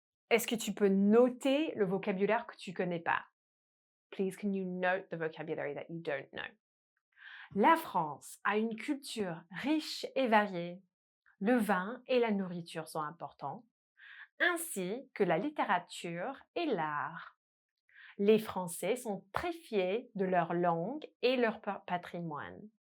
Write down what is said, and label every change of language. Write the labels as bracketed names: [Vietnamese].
[French] Est-ce que tu peux noter le vocabulaire que tu ne connais pas? [English] Please, can you note the vocabulary that you don't know? [French] La France a une culture riche et variée. Le vin et la nourriture sont importants, ainsi que la littérature et l'art. Les Français sont très fiers de leur langue et leur patrimoine.